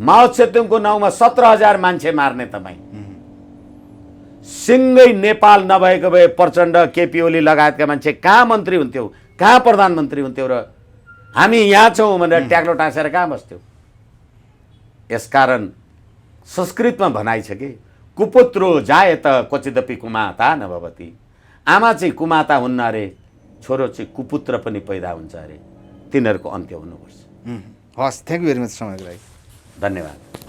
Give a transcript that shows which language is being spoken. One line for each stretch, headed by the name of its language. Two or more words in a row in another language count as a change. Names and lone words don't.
Nepali: माओ त्से-तुङको नाउँमा 17,000 मान्छे मार्ने तपाईँ, सिङ्गै नेपाल नभएको भए प्रचण्ड, केपी ओली लगायतका मान्छे कहाँ मन्त्री हुन्थ्यौ, कहाँ प्रधानमन्त्री हुन्थ्यौ र हामी यहाँ छौँ भनेर ट्याक्लो टाँसेर कहाँ बस्थ्यौ? यसकारण संस्कृतमा भनाइ छ कि
Sanskrit: कुपुत्रो जायत क्वचिदपि कुमाता नभवति।
Nepali: आमा चाहिँ कुमाता हुन्न अरे, छोरो चाहिँ कुपुत्र पनि पैदा हुन्छ अरे। तिनीहरूको अन्त्य हुनुपर्छ। हस्,
English: thank you very much
Nepali: समयको लागि। धन्यवाद।